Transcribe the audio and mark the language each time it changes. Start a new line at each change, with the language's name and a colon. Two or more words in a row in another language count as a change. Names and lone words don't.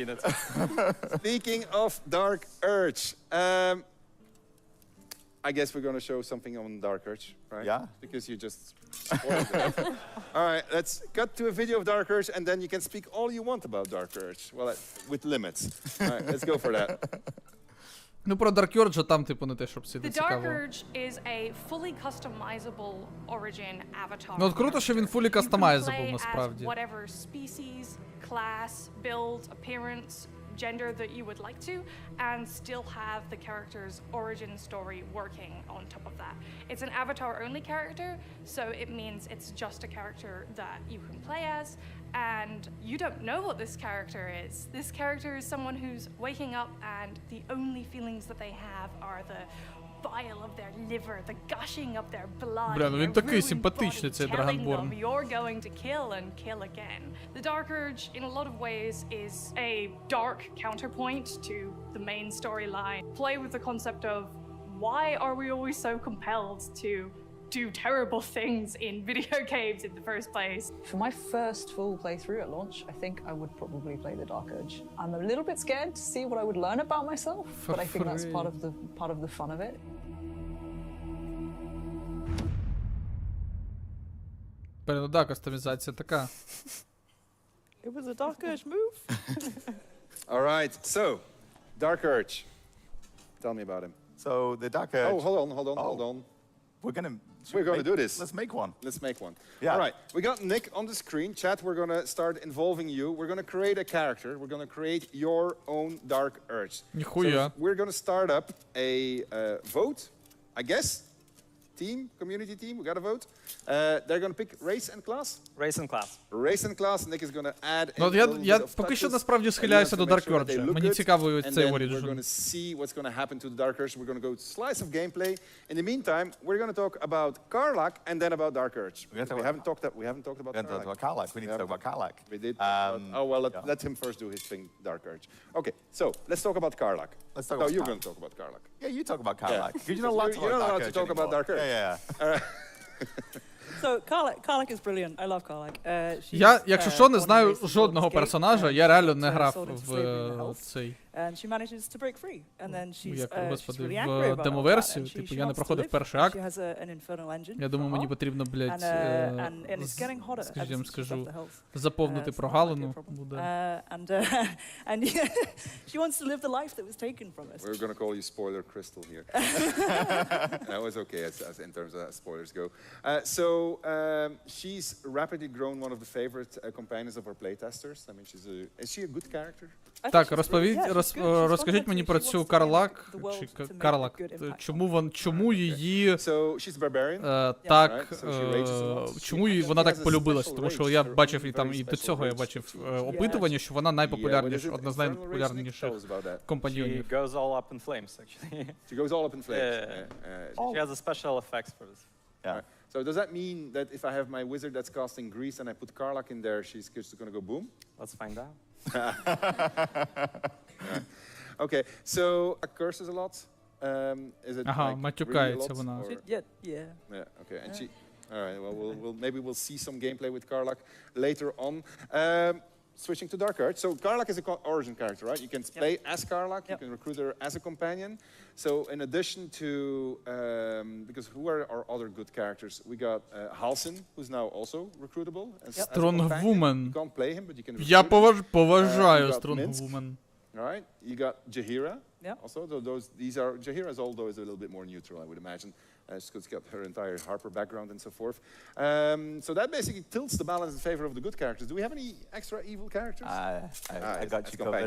English: Speaking of Dark Urge, I guess we're going to show something on Dark Urge, right? Yeah. Because you just spoiled it. All right, let's cut to a video of Dark Urge, and then you can speak all you want about Dark Urge. Well, with limits. All right, let's go for that.
Ukrainian: Ну про Dark Urge там типу не те, щоб всі
English: The
Ukrainian: цікаво.
English: Dark Urge is a fully customizable origin avatar.
Ukrainian: Ну от круто, що він
English: fully customizable
Ukrainian: насправді.
English: Whatever species, class, build, appearance, gender that you would like to, and still have the character's origin story working on top of that. It's an avatar-only character, so it means it's just a character that you can play as, and you don't know what this character is. This character is someone who's waking up, and the only feelings that they have are the bile of their liver, the gushing of their blood.
Ukrainian: Бля, ну він такий симпатичний, цей Драгонборн.
English: You're going to kill and kill again. The Dark Urge, in a lot of ways, is a dark counterpoint to the main storyline. Play with the concept of why are we always so compelled to do terrible things in video games in the first place? For my first full playthrough at launch, I think I would probably play the Dark Urge. I'm a little bit scared to see what I would learn about myself, but I think that's part of the fun of it.
Ukrainian: Ну да, кастомізація така.
English: It was a Dark Urge move. All right, so Dark Urge. Tell me about him. So the Dark Urge... Oh, hold on. We're going to do this. Let's make one. Let's make one. Yeah. All right, we got Nick on the screen. Chat, we're going to start involving you. We're going to create a character. We're going to create your own Dark Urge.
Ukrainian: Ніхуя.
English: So we're going to start up a vote, I guess. Community team, we got a vote. They're going to pick race and class. Race and class. Race and class. Nick is going to add
Ukrainian: Ну, я поки що насправді схиляюся до Dark Urge. Мені цікавий цей Origin.
English: We're going to see what's going to happen to the Dark Urge. We're going to go slice of gameplay. In the meantime, we're going to talk about Karlach and then about Dark Urge. We haven't talked about Karlach. We need to talk about Karlach. We did. Let him first do his thing, Dark Urge. Okay, so let's talk about Karlach. You're going to talk about Karlach. Yeah, you talk about Karlach. You're not allowed to talk about Dark Urge. Yeah. All right. So Karlak is brilliant. I love Karlak.
Ukrainian: Я, якщо що, не знаю жодного персонажа, я реально не грав в цей.
English: And she manages to break free. And then she's
Ukrainian: Господи,
English: really angry
Ukrainian: в
English: about
Ukrainian: демоверсію,
English: that.
Ukrainian: типу, я не проходив перший акт.
English: She has an infernal engine.
Ukrainian: Я думаю, мені потрібно, блядь, скажімо, скажу, заповнити прогалину. Буде.
English: And she wants to live the life that was taken from us. We're going to call you Spoiler Crystal here. That was okay as in terms of spoilers go. She's rapidly grown one of the favorite companions of our playtesters. I mean, is she a good character?
Ukrainian: Так, розкажіть мені про цю Карлак, чи Карлак, чому її так, чому вона так полюбилася, тому що я бачив і там, і до цього я бачив опитування, що вона найпопулярніша, одна з найпопулярніших компаньйонів.
English: She goes all up in flames, actually. She goes all up in flames. She has a special effects for this. Yeah. So does that mean that if I have my wizard that's casting grease and I put Karlak in there, she's just going to go boom? Let's find out. Okay, so curses a lot. Is it
Ukrainian: матюкається вона.
English: Yeah, okay. And she all right, well, maybe we'll see some gameplay with Karlak later on. Switching to Dark Arts. So Karlak is an origin character, right? You can play as Karlak, you can recruit her as a companion. So in addition to, because who are our other good characters? We got Halsin, who's now also recruitable as a companion. You can't play him, but you can recruit him.
Ukrainian: Я поважаю Strongwoman.
English: All right, you got Jaheira. Also, Jaheira is although is a little bit more neutral, I would imagine. She's got her entire Harper background and so forth. So that basically tilts the balance in favor of the good characters. Do we have any extra evil characters? I got you covered.